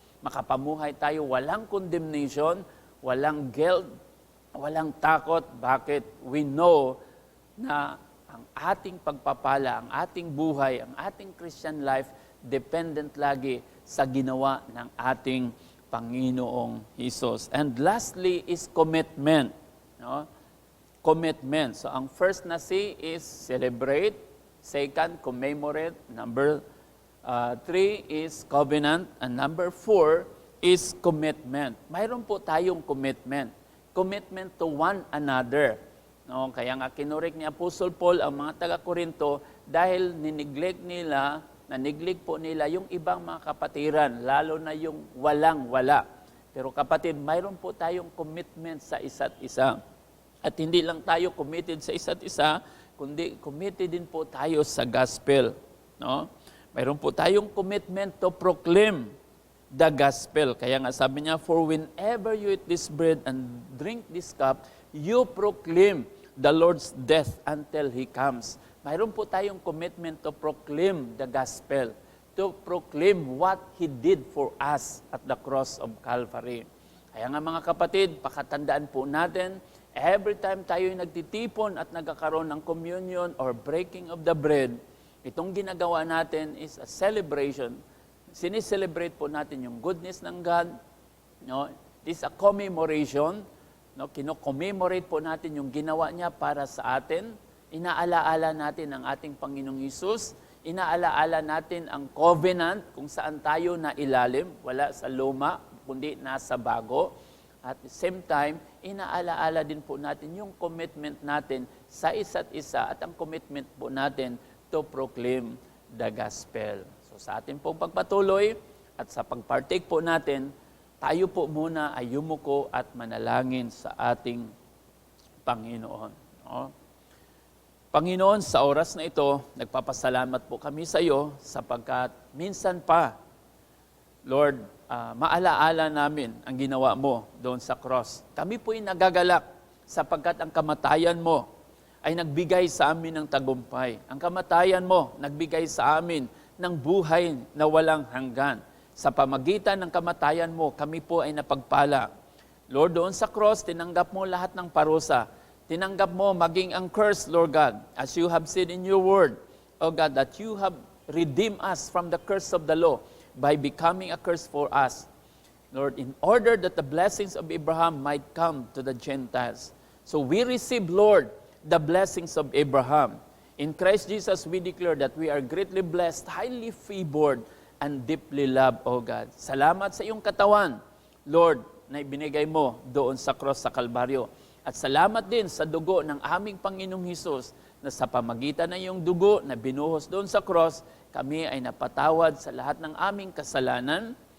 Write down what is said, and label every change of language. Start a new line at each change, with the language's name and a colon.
Filipino: Makapamuhay tayo walang condemnation, walang guilt, walang takot. Bakit?
English: We know
Filipino: na ang ating pagpapala, ang ating buhay, ang ating Christian life, dependent lagi sa ginawa ng ating Panginoong Hesus.
English: And lastly is commitment. No? Commitment. So ang first na C is celebrate. Second, commemorate. Number 3 is covenant. And number 4 is commitment.
Filipino: Mayroon po tayong
English: commitment. Commitment to one another.
Filipino: No, kaya nga kinurek ni Apostle Paul ang mga taga-Korinto dahil na-neglect po nila yung ibang mga kapatiran, lalo na yung walang-wala. Pero kapatid, mayroon po tayong commitment sa isa't isa. At hindi lang tayo committed sa isa't isa, kundi committed din po tayo sa gospel. No? Mayroon po tayong commitment
English: to proclaim the gospel.
Filipino: Kaya nga sabi niya,
English: for whenever you eat this bread and drink this cup, you proclaim the Lord's death until He comes.
Filipino: Mayroon po tayong
English: commitment to proclaim the gospel, to proclaim what He did for us at the cross of Calvary.
Filipino: Kaya nga mga kapatid, pakatandaan po natin, every time tayo nagtitipon at nagkakaroon ng communion or
English: breaking of the bread,
Filipino: itong ginagawa natin
English: is a celebration.
Filipino: Sinicelebrate po natin yung goodness ng God. No?
English: This is a commemoration.
Filipino: No? Kino-commemorate po natin yung ginawa niya para sa atin. Inaalaala natin ang ating Panginoong Hesus. Inaalaala natin ang covenant kung saan tayo na ilalim. Wala sa luma, kundi nasa bago.
English: At the same time,
Filipino: inaalaala din po natin yung commitment natin sa isa't isa at ang commitment po natin
English: to proclaim the gospel.
Filipino: So sa ating pong pagpatuloy at sa pagpartake po natin, tayo po muna ay yumuko at manalangin sa ating Panginoon. No? Panginoon, sa oras na ito, nagpapasalamat po kami sa iyo sapagkat minsan pa, Lord, maalaala namin ang ginawa mo doon sa cross. Kami po ay nagagalak sapagkat ang kamatayan mo ay nagbigay sa amin ng tagumpay. Ang kamatayan mo, nagbigay sa amin ng buhay na walang hanggan. Sa pamagitan ng kamatayan mo, kami po ay napagpala. Lord, doon sa cross, tinanggap mo lahat ng parusa. Tinanggap mo maging ang
English: curse, Lord God, as you have said in your word, O God, that you have redeemed us from the curse of the law by becoming a curse for us. Lord, in order that the blessings of Abraham might come to the Gentiles. So we receive, Lord, the blessings of Abraham. In Christ Jesus, we declare that we are greatly blessed, highly favored, and deeply loved, O God.
Filipino: Salamat sa iyong katawan, Lord, na ibinigay mo doon sa cross sa Kalbaryo. At salamat din sa dugo ng aming Panginoong Hesus na sa pamagitan ng iyong dugo na binuhos doon sa cross, kami ay napatawad sa lahat ng aming kasalanan.